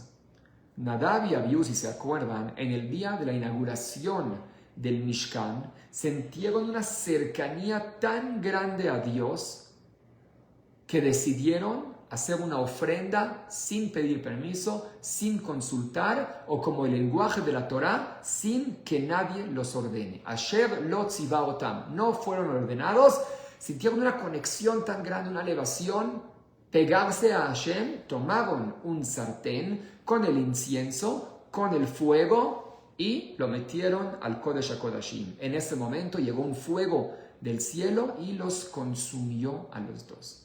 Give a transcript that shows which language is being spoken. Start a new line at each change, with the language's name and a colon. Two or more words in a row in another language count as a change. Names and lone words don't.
Spanish: Nadab y Abihu, si se acuerdan, en el día de la inauguración del Mishkan, sintieron una cercanía tan grande a Dios que decidieron hacer una ofrenda sin pedir permiso, sin consultar, o como el lenguaje de la Torá, sin que nadie los ordene.
Hebrew: אשר לא ציווה אותם.
Spanish: No fueron ordenados, sintieron una conexión tan grande, una elevación, pegarse a Hashem, tomaron un sartén con el incienso, con el fuego, y lo metieron al
Hebrew: קודש הקודשים.
Spanish: En ese momento llegó un fuego del cielo y los consumió a los dos.